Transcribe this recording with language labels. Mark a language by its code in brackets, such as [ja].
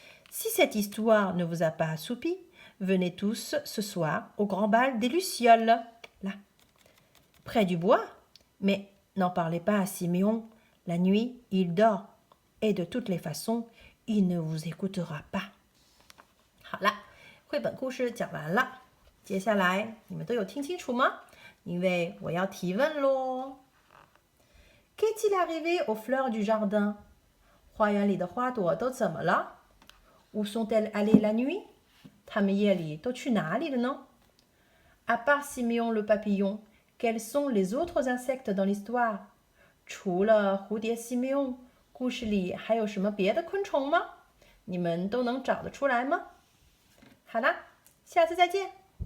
[fr] Si cette histoire ne vous a pas assoupi, venez tous ce soir au grand bal des Lucioles, là, près du bois. Mais n'en parlez pas à Siméon, la nuit, il dort. Et de toutes les façons, il ne vous écoutera pas. [zh] 好了，绘本故事讲完了。接下来你们都有听清楚吗？因为我要提问咯。 [fr] Qu'est-il arrivé aux fleurs du jardin? [zh] 花园里的花朵都怎么了？ [fr] Où sont-elles allées la nuit? [zh] 它们夜里都去哪里了呢？ [fr] À part Siméon le papillon, quels sont les autres insectes dans l'histoire? [zh] 除了蝴蝶西美翁，故事里还有什么别的昆虫吗？你们都能找得出来吗？好啦，下次再见。